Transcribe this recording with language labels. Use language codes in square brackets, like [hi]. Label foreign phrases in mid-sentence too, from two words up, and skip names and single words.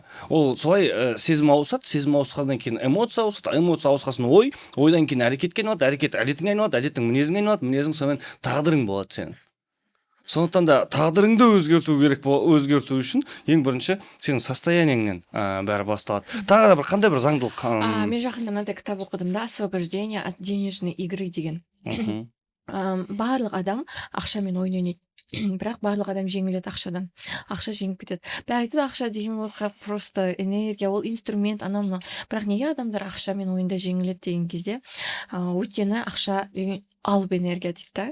[kk] Ол солай сезім ауысады, сезім ауысқаннан кейін эмоция ауысады, эмоция ауысқасын ойдан кейін әрекетке айналады, әрекет әдетіңе айналады, әдеттің мінезіңе айналады, мінезің сонымен тағдырың болады сенің. Сондықтан да тағдырыңды өзгерту үшін ең бірінші сенің состояниеңнен бәрі басталады. Тағы да бір қандай бір заңдылық. Мен жақында мынандай кітап оқыдым да, [ru] «Освобождение от денежной игры» [kk] деген. Барлық адам ақшамен ойын ойнайды. Бірақ барлық адам жеңіледі ақшадан. Ақша жеңіп кетеді. Бәрі айтады, ақша деген ол просто энергия, ол инструмент, анау мынау. Бірақ неге адамдар ақшамен ойында жеңіледі деген кезде, өйткені ақша деген алып энергия дейді да.